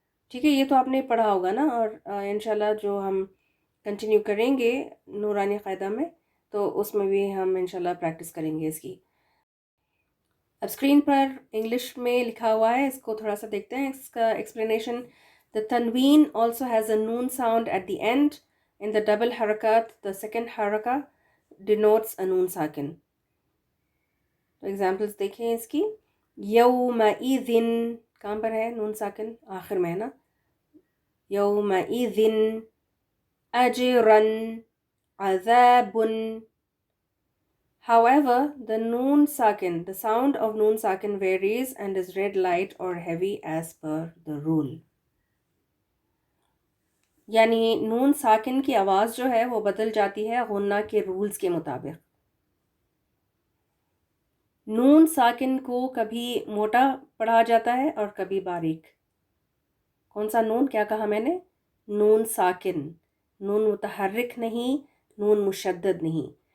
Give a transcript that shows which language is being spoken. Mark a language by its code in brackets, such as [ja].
[ur] ٹھیک ہے، یہ تو آپ نے پڑھا ہوگا نا، اور انشاءاللہ جو ہم کنٹینیو کریں گے نورانی قاعدہ میں تو اس میں بھی ہم انشاءاللہ پریکٹس کریں گے اس کی. اب اسکرین پر انگلش میں لکھا ہوا ہے، اس کو تھوڑا سا دیکھتے ہیں اس کا explanation. [en] The tanween also has a noon sound at the end. In the double harakat, the second haraka denotes a noon sakin. [ur] تو ایگزامپلس دیکھیں اس کی. یومئذ، کہاں پر ہے نون ساکن؟ آخر میں ہے نا. [ar] يومئذ أجرا عذاب. [en] However, the sound of noon sakin varies and is read light or heavy as per the rule. [ur] یعنی نون ساکن کی آواز جو ہے وہ بدل جاتی ہے غنہ کے رولز کے مطابق. نون ساکن کو کبھی موٹا پڑھا جاتا ہے اور کبھی باریک. کون سا نون؟ کیا کہا میں نے؟ نون ساکن. نون متحرک نہیں، نون مشدد نہیں.